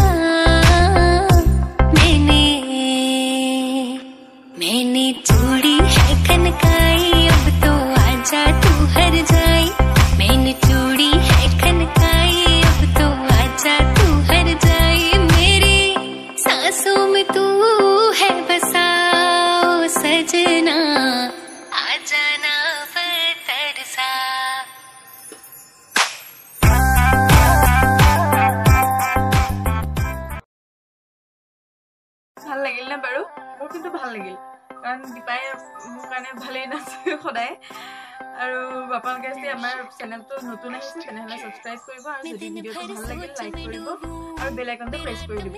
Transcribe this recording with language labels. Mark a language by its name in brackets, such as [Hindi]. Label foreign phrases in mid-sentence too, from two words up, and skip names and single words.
[Hindi] मैंने चूड़ी है खनकाई अब तो आजा तू हर जाए मैंने चूड़ी है खनकाई अब तो आजा तू हर जाए मेरी सांसों में तू है बसा ओ सजना आ जाना तरसा [Assamese] ভাল লাগিল না বাৰু মোৰ কিন্তু ভাল লাগিল কাৰণ দীপাই মোৰ কাৰণে ভালেই নাচে সদায় আৰু আপোনালোকে যদি আমাৰ চেনেলটো নতুন আহিছে তেনেহ'লে ছাবস্ক্ৰাইব কৰিব আৰু যদি ভিডিঅ'টো ভাল লাগিল লাইক কৰিব আৰু বেল আইকনটো প্ৰেছ কৰি দিব